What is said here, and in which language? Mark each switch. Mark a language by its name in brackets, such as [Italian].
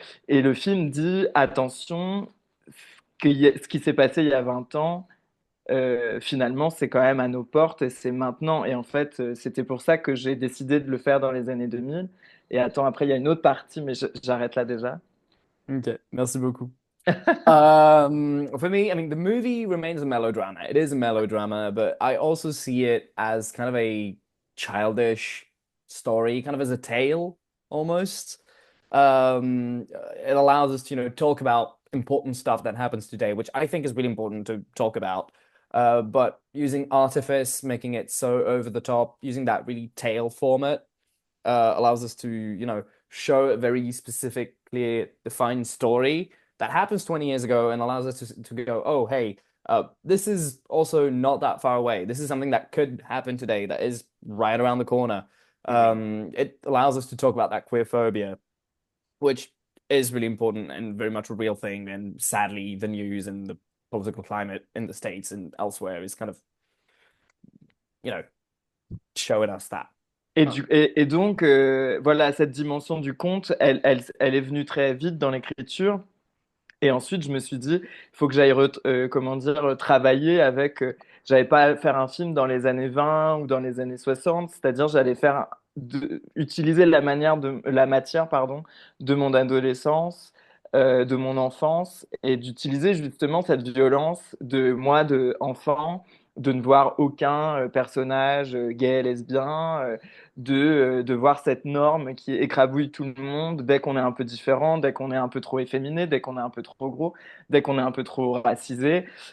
[French] Et le film dit, attention, ce qui s'est passé il y a 20 ans, finalement, c'est quand même à nos portes et c'est maintenant. Et en fait, c'était pour ça que j'ai décidé de le faire dans les années 2000. Et attends, après, il y a une autre partie, mais j'arrête là déjà. Ok, merci beaucoup. [English] For me, I mean, the movie remains a melodrama. It is a melodrama, but I also see it as kind of a childish story, kind of as a tale almost. It allows us to, talk about important stuff that happens today, which I think is really important to talk about. But using artifice, making it so over the top, using that really tale format, allows us to, show a very specific, clear, defined story that happens 20 years ago and allows us to go, oh, hey, this is also not that far away. This is something that could happen today that is right around the corner. It allows us to talk about that queer phobia, which is really important and very much a real thing. And sadly, the news and the political climate in the States and elsewhere is kind of, showing us that. [French] Et donc, voilà, cette dimension du conte, elle est venue très vite dans l'écriture. Et ensuite, je me suis dit, il faut que j'aille, comment dire, travailler avec. J'allais pas faire un film dans les années 20 ou dans les années 60, c'est-à-dire j'allais utiliser la matière, pardon, de mon adolescence, de mon enfance, et d'utiliser justement cette violence de moi, de enfant, de ne voir aucun personnage gay, lesbien, de voir cette norme qui écrabouille tout le monde dès qu'on est un peu différent, dès qu'on est un peu trop efféminé, dès qu'on est un peu trop gros, dès qu'on est un peu trop racisé.